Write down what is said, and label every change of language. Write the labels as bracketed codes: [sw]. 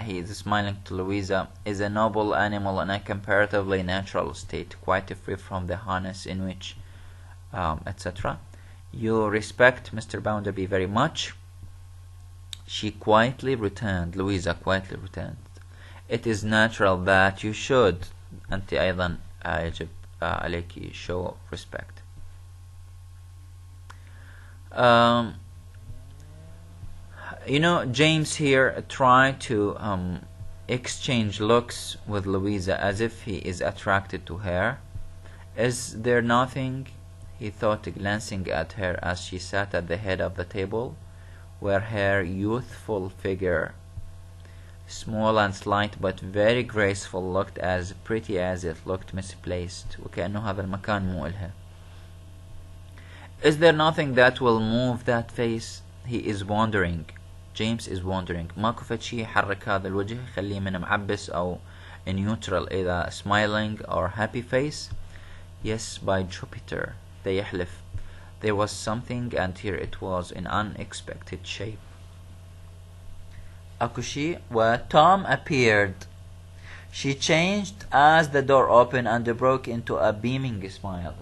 [en] He is smiling to Louisa. Is a noble animal in a comparatively natural state, quite free from the harness in which, etc. You respect Mr. Bounderby very much. She quietly returned. Louisa quietly returned. It is natural that you should. [ar] أنت أيضا يجب عليك [en] show respect. You know, James here tried to exchange looks with Louisa as if he is attracted to her. Is there nothing, he thought, glancing at her as she sat at the head of the table, where her youthful figure, small and slight but very graceful, looked as pretty as it looked misplaced. [ar] وكأنه هذا المكان مو إلها. [en] Is there nothing that will move that face? He is wondering. James is wondering. [ar] ماكو فد شي يحرك هذا الوجه يخليه من معبس أو [en] neutral, either smiling or happy face? Yes, by Jupiter, they [ar] يحلف. [en] There was something, and here it was in unexpected shape. Akushi, where Tom appeared. She changed as the door opened and broke into a beaming smile.